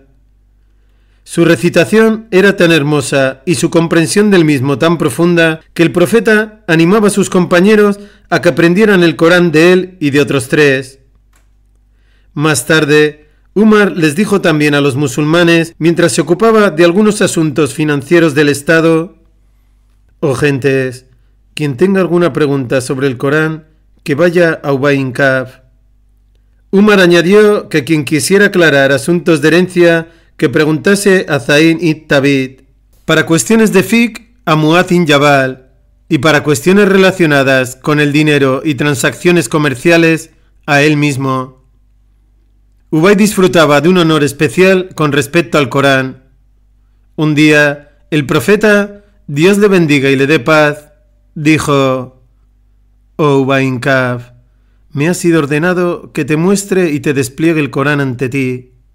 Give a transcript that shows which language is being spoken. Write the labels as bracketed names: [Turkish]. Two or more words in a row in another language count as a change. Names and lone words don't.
[Spanish] Su recitación era tan hermosa y su comprensión del mismo tan profunda que el profeta animaba a sus compañeros a que aprendieran el Corán de él y de otros tres. Más tarde, Umar les dijo también a los musulmanes, mientras se ocupaba de algunos asuntos financieros del Estado: oh gentes, quien tenga alguna pregunta sobre el Corán, que vaya a Ubay ibn Ka'b. Umar añadió que quien quisiera aclarar asuntos de herencia, que preguntase a Zayn ibn Thabit, para cuestiones de fiqh a Mu'adh ibn Jabal, y para cuestiones relacionadas con el dinero y transacciones comerciales a él mismo. Ubay disfrutaba de un honor especial con respecto al Corán. Un día, el profeta, Dios le bendiga y le dé paz, dijo: oh Ubay ibn Ka'b, me ha sido ordenado que te muestre y te despliegue el Corán ante ti.